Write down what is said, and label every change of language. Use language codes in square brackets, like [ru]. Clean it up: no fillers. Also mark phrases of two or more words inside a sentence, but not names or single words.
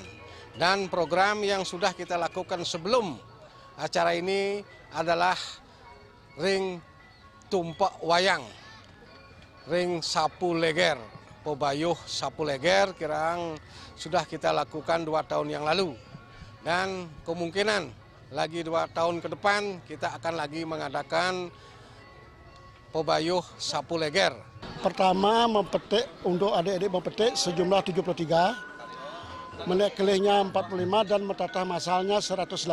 [id] Dan program yang sudah kita lakukan sebelum acara ini adalah ring tumpak wayang, ring sapu leger, pobayuh sapu leger kirang sudah kita lakukan 2 tahun yang lalu. Dan kemungkinan lagi 2 tahun ke depan kita akan lagi mengadakan pobayuh sapu leger. Pertama mempetik, untuk adik-adik mempetik sejumlah 73, meneklihnya 45 dan metatah masalnya 108.